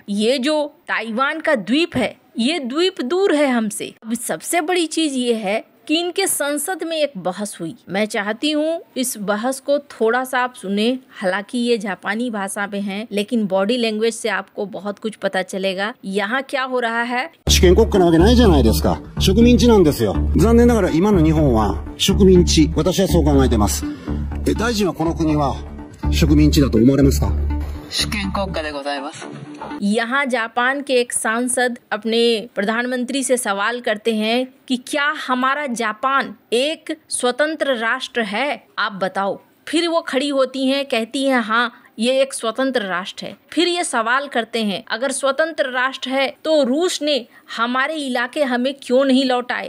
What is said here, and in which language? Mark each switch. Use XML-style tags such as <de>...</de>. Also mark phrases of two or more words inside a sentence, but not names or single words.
<hi>ये जो ताइवान का द्वीप है ये द्वीप दूर है हमसे। अब सबसे बड़ी चीज ये है कि इनके संसद में एक बहस हुई। मैं चाहती हूँ इस बहस को थोड़ा सा आप सुने। हालांकि ये जापानी भाषा में है लेकिन</hi> <en>body language</en> <hi>से आपको बहुत कुछ पता चलेगा। यहाँ क्या हो रहा है।</hi> <ja>主権国家なわけないじゃないですか。植民地なんですよ。残念ながら今の日本は植民地。私はそう考えてます。大臣はこの国は植民地だと思われますか？主権国家でございます。</ja> <hi>यहाँ जापान के एक सांसद अपने प्रधानमंत्री से सवाल करते हैं कि क्या हमारा जापान एक स्वतंत्र राष्ट्र है, आप बताओ। फिर वो खड़ी होती हैं, कहती हैं हाँ ये एक स्वतंत्र राष्ट्र है। फिर ये सवाल करते हैं अगर स्वतंत्र राष्ट्र है तो रूस ने हमारे इलाके हमें क्यों नहीं लौटाए।</hi>